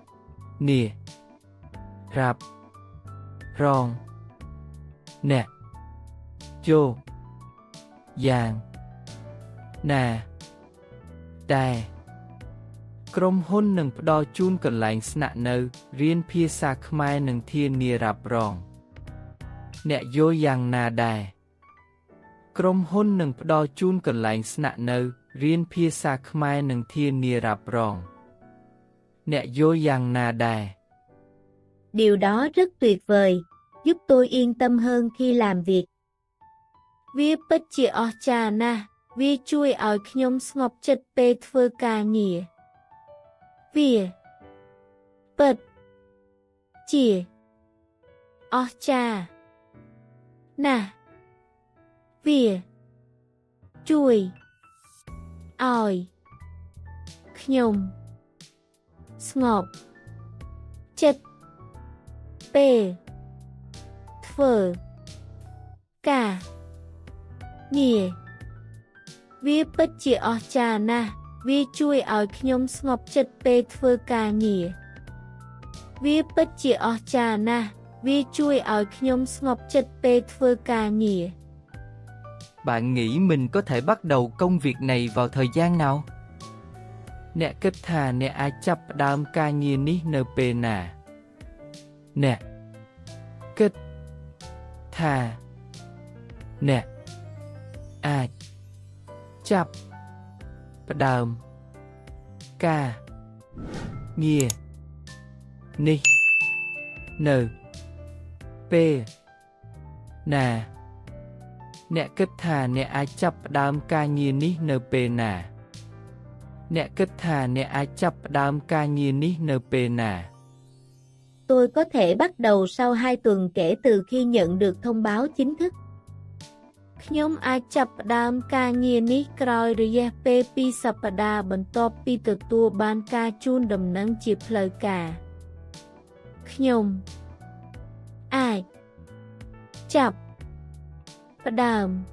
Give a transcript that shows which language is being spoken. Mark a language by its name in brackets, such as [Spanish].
[Khmer] ធានារ៉ាប់រង អ្នកយល់យ៉ាងណាដែរ ក្រុមហ៊ុននឹងផ្ដល់ជូនកន្លែងស្នាក់នៅរៀនភាសាខ្មែរនិងធានារ៉ាប់រង អ្នកយល់យ៉ាងណាដែរ ក្រុមហ៊ុននឹងផ្ដល់ជូនកន្លែងស្នាក់នៅរៀនភាសាខ្មែរនិងធានារ៉ាប់រង អ្នកយល់យ៉ាងណាដែរ [Vietnamese] Điều đó rất tuyệt vời, giúp tôi yên tâm hơn khi làm việc. [Khmer] វាពិតជាអស្ចារ្យណាស់ វាជួយឲ្យខ្ញុំស្ងប់ចិត្តពេលធ្វើការងារ វាពិតជាអស្ចារ្យណាស់ វាជួយឲ្យខ្ញុំស្ងប់ចិត្តពេលធ្វើ ការងារ វាពិតជាអស្ចារ្យណាស់ វាជួយឲ្យខ្ញុំស្ងប់ចិត្តពេលធ្វើការងារ វាពិតជាអស្ចារ្យណាស់ វាជួយឲ្យខ្ញុំស្ងប់ចិត្តពេលធ្វើការងារ [Vietnamese] Bạn nghĩ mình có thể bắt đầu công việc này vào thời gian nào? [Khmer] អ្នកគិតថាអ្នកអាចចាប់ផ្ដើមការងារនេះនៅពេលណា អ្នកគិតថា អ្នកអាចចាប់ផ្ដើមការងារនេះនៅពេលណា អ្នកគិតថាអ្នកអាចចាប់ផ្ដើមការងារនេះនៅពេលណា អ្នកគិតថាអ្នកអាចចាប់ផ្ដើមការងារនេះនៅពេលណា [Vietnamese] Tôi có thể bắt đầu sau 2 tuần kể từ khi nhận được thông báo chính thức. [Khmer] ខ្ញុំអាចចាប់ផ្ដើមការងារនេះក្រោយរយៈពេល 2 សប្តាហ៍បន្ទាប់ពីទទួលបានការជូនដំណឹងជាផ្លូវការ ខ្ញុំអាចចាប់ផ្ដើម